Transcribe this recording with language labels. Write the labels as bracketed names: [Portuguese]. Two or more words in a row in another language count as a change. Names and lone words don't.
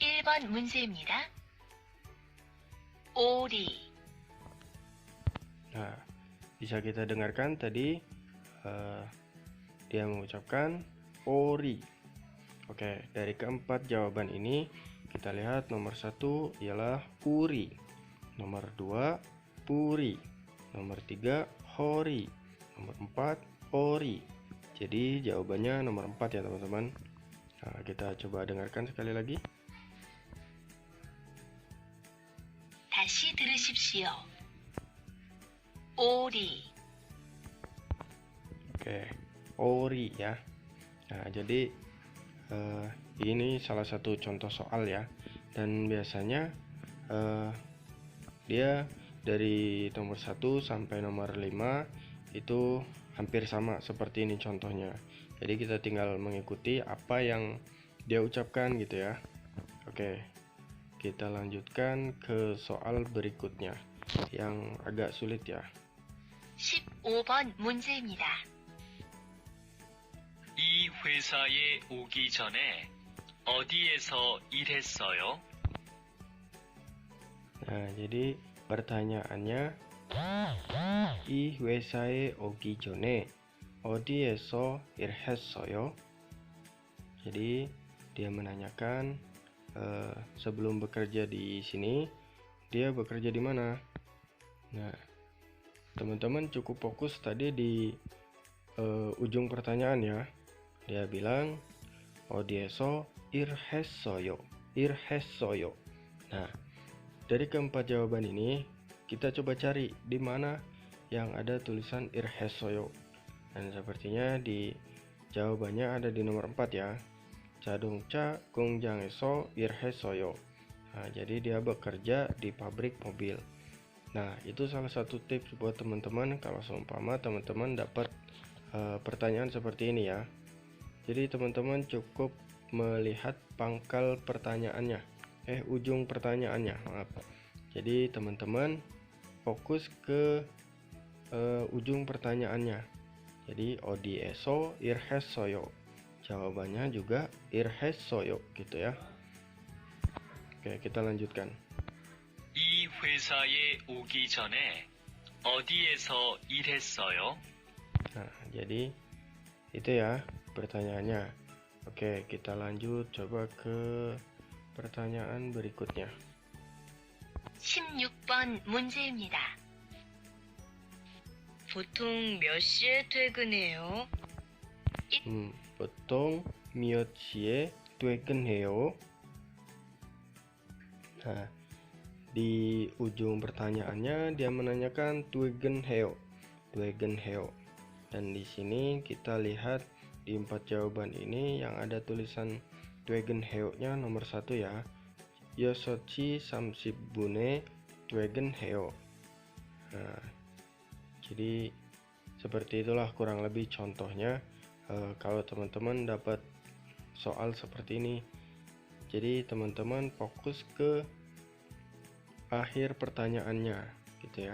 [Korean] 15번 문제입니다. 오리, [Indonesian] Nah, bisa kita dengarkan tadi dia mengucapkan ori. Oke, dari keempat jawaban ini kita lihat nomor 1 ialah uri, nomor 2 puri, nomor 3 hori, nomor 4 ori. Jadi jawabannya nomor 4 ya teman-teman. Nah, kita coba dengarkan sekali lagi. [Korean] 다시 들으십시오. 오리, [Indonesian] Oke, ori ya. Nah, jadi ini salah satu contoh soal ya. Dan biasanya dia dari nomor 1 sampai nomor 5 itu hampir sama seperti ini contohnya. Jadi kita tinggal mengikuti apa yang dia ucapkan gitu ya. Oke, kita lanjutkan ke soal berikutnya yang agak sulit ya. [Korean] 15번 문제입니다. 이 회사에 오기 전에 어디에서 일했어요? [Indonesian] Nah, jadi pertanyaannya [Korean] 이 회사에 오기 전에 어디에서 일했어요? [Indonesian] Jadi dia menanyakan sebelum bekerja di sini dia bekerja di mana? Nah, teman-teman cukup fokus tadi di ujung pertanyaan ya. Dia bilang [Korean] 어디에서 일했어요. 일했어요. [Indonesian] Nah, dari keempat jawaban ini kita coba cari di mana yang ada tulisan 일했어요. Dan sepertinya di jawabannya ada di nomor 4 ya. [Korean] 자동차 공장에서 일했어요. [Indonesian] Nah, jadi dia bekerja di pabrik mobil. Nah, itu salah satu tips buat teman-teman kalau seumpama teman-teman dapat pertanyaan seperti ini ya. Jadi teman-teman cukup melihat pangkal pertanyaannya, ujung pertanyaannya, maaf. Jadi teman-teman fokus ke ujung pertanyaannya. Jadi [Korean] 어디에서 일했어요. [Indonesian] Jawabannya juga 일했어요 gitu ya. Oke, kita lanjutkan. [Korean] 이 회사에 오기 전에 어디에서 일했어요? [Indonesian] Nah, jadi itu ya pertanyaannya. Oke, kita lanjut coba ke pertanyaan berikutnya. [Korean] 16번 문제입니다. 보통 몇 시에 퇴근해요? 보통 몇 시에 퇴근해요? [Indonesian] Nah, di ujung pertanyaannya dia menanyakan 퇴근해요. [Korean] 퇴근해요. [Indonesian] Dan di sini kita lihat di 4 jawaban ini yang ada tulisan 퇴근해요nya nomor 1 ya. [Korean] 6시 30분에 퇴근해요. [Indonesian] Nah, jadi seperti itulah kurang lebih contohnya kalau teman-teman dapat soal seperti ini. Jadi teman-teman fokus ke akhir pertanyaannya gitu ya.